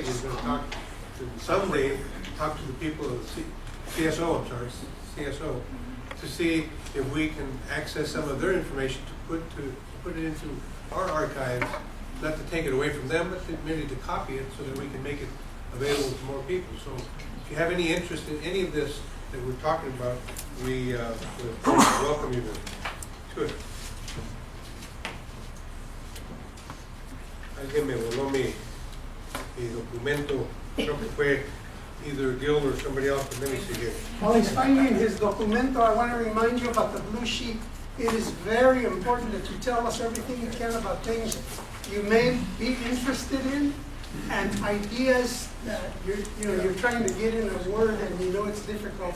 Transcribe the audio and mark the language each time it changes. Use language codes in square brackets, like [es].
[en] He's going to talk to someday, talk to the people of CSO, CSO, to see if we can access some of their information to put it into our archives, not to take it away from them, but merely to copy it so that we can make it available to more people. So if you have any interest in any of this that we're talking about, we welcome you to it. [es] Alguien me voló mi documento, creo que fue [en] either Gil or somebody else, but let me see here. While he's finding his documento, I want to remind you about the blue sheet. It is very important that you tell us everything you can about things you may be interested in and ideas that you're trying to get in a word and you know it's difficult.